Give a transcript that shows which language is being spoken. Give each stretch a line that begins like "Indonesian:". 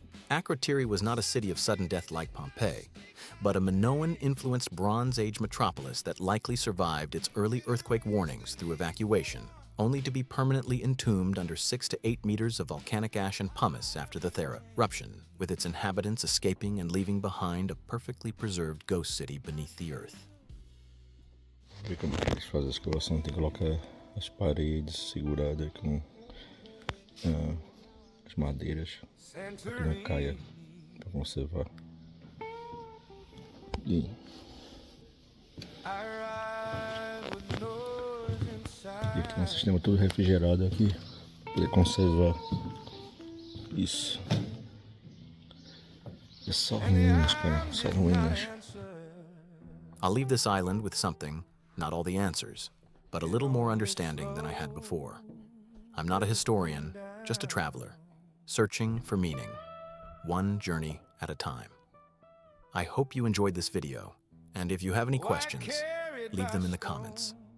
English: Akrotiri was not a city of sudden death like Pompeii, but a Minoan-influenced Bronze Age metropolis that likely survived its early earthquake warnings through evacuation, only to be permanently entombed under 6 to 8 meters of volcanic ash and pumice after the Thera eruption, with its inhabitants escaping and leaving behind a perfectly preserved ghost city beneath the earth.
Portuguese: Ver como é que eles fazem a escavação, tem que colocar as paredes seguradas com as madeiras para que não caia, para conservar. E aqui tem um sistema todo refrigerado aqui para poder conservar isso. É só ruínas, cara, só ruínas.
English: I'll leave this island with something, not all the answers, but a little more understanding than I had before. I'm not a historian, just a traveler, searching for meaning, one journey at a time. I hope you enjoyed this video, and if you have any questions, leave them in the comments.